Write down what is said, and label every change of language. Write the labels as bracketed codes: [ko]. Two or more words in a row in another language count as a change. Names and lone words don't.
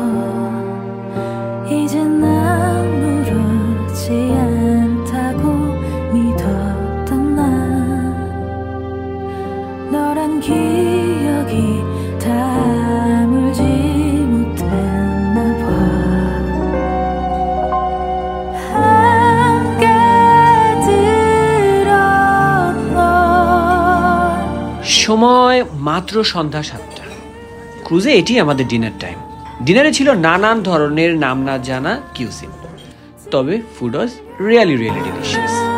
[ko] 이젠 아무렇지 않다고 믿었던 난 너란 기억이 다물지 못했나 봐. [bn] সময় মাত্র সন্ধ্যা 7টা। ক্রুজে এটি আমাদের [en] dinner time. [bn] ডিনারে ছিল নানান ধরনের নাম না জানা কিউসিন, তবে [en] food was really delicious.